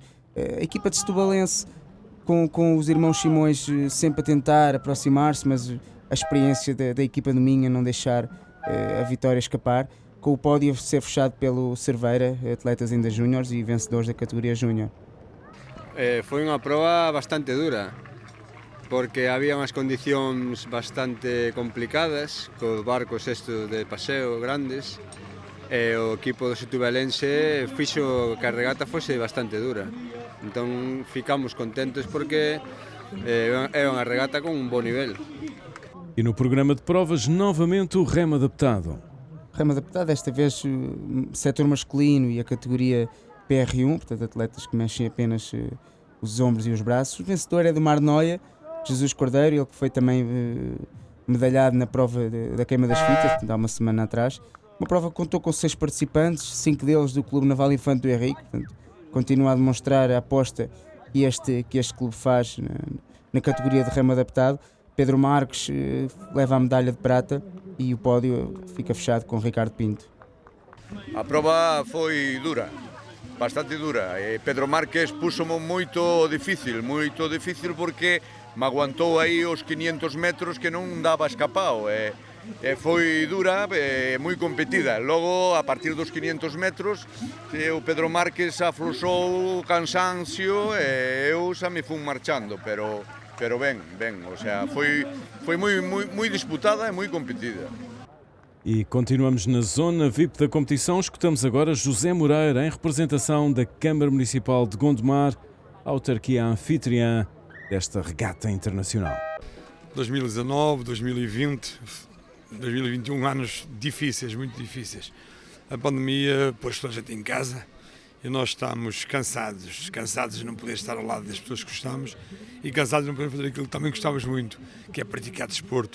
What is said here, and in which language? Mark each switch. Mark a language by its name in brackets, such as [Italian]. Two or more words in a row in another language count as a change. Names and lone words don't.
[Portuguese] A equipa de Setubalense, com os irmãos Simões sempre a tentar aproximar-se, mas a experiência da equipa do Minho a não deixar a vitória escapar, com o pódio a ser fechado pelo Cerveira, atletas ainda júniores e vencedores da categoria júnior. Foi uma prova bastante dura, [Galician] porque había unas condicións bastante complicadas, cos barcos estes de paseo grandes, e o equipo do Setubalense fixo que a regata fose bastante dura. Entón ficamos contentos porque é unha regata con un bo nivel. [Portuguese] E no programa de provas, novamente o remo adaptado. Remo adaptado, desta vez setor masculino e a categoria PR1, portanto atletas que mexem apenas os ombros e os braços. O vencedor é do Mar Noia, Jesus Cordeiro, ele que foi também medalhado na prova da queima das fitas, há uma semana atrás. Uma prova que contou com 6 participantes, 5 deles do Clube Naval Infante do Henrique, portanto, continua a demonstrar a aposta que este clube faz na categoria de remo adaptado. Pedro Marques leva a medalha de prata e o pódio fica fechado com Ricardo Pinto. A prova foi dura, bastante dura. [Galician] Pedro Marques puxo-me moito difícil porque me aguantou aí os 500 metros que non daba escapado. Foi dura, moi competida. Logo, a partir dos 500 metros, o Pedro Marques afloxou o cansancio e eu xa me fui marchando, pero ben, [Spanish] o sea, [Galician] foi moi disputada e moi competida. [Portuguese] E continuamos na zona VIP da competição. Escutamos agora José Moreira, em representação da Câmara Municipal de Gondomar, autarquia anfitriã desta regata internacional. 2019, 2020, 2021, anos difíceis, muito difíceis. A pandemia pôs toda a gente em casa e nós estamos cansados de não poder estar ao lado das pessoas que gostamos e cansados de não poder fazer aquilo que também gostávamos muito, que é praticar desporto.